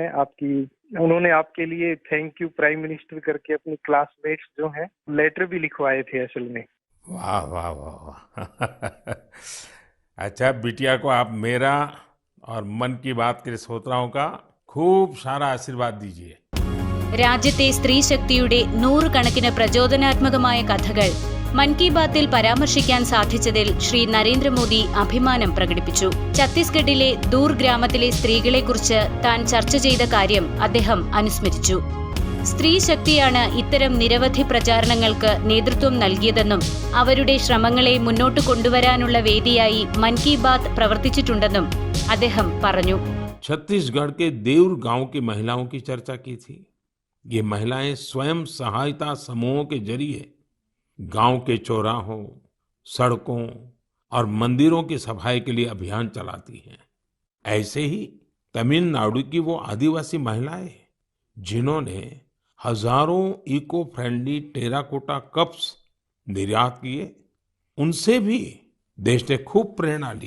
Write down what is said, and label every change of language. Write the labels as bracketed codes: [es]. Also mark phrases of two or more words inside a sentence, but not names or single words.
[hi] उन्होंने आपके लिए [en] thank you prime minister [hi] करके अपनी क्लासमेट्स जो हैं लेटर भी लिखवाए थे असल में. वाह वाह वाह वाह. अच्छा, बिटिया को आप मेरा और मन की बात के श्रोताओं का खूब सारा आशीर्वाद दीजिए. [ml] രാജ്യത്തെ സ്ത്രീശക്തിയുടെ 100 കണക്കിന് പ്രചോദനാത്മകമായ കഥകൾ മൻ കി ബാത്തിൽ പരാമർശിക്കാൻ സാധിച്ചതിൽ ശ്രീ നരേന്ദ്രമോദി അഭിമാനം പ്രകടിപ്പിച്ചു. ഛത്തീസ്ഗഡിലെ ദൂർ ഗ്രാമത്തിലെ സ്ത്രീകളെക്കുറിച്ച് താൻ ചർച്ച ചെയ്ത കാര്യം അദ്ദേഹം അനുസ്മരിച്ചു. സ്ത്രീ ശക്തിയാണ് ഇത്തരം നിരവധി പ്രചാരണങ്ങൾക്ക് നേതൃത്വം നൽകിയതെന്നും അവരുടെ ശ്രമങ്ങളെ മുന്നോട്ട് കൊണ്ടുവരാനുള്ള വേദിയായി മൻ കി ബാത്ത് പ്രവർത്തിച്ചിട്ടുണ്ടെന്നും അദ്ദേഹം പറഞ്ഞു. [hi] छत्तीसगढ़ के देउर गांव की महिलाओं की चर्चा की थी. ये महिलाएं स्वयं सहायता समूहों के जरिए गांव के चौराहों, सड़कों और मंदिरों की सफाई के लिए अभियान चलाती हैं। ऐसे ही तमिलनाडु की वो आदिवासी महिलाएं जिन्होंने हजारों [en] eco friendly terracotta cups [hi] निर्यात किए, उनसे भी देश ने खूब प्रेरणा ली।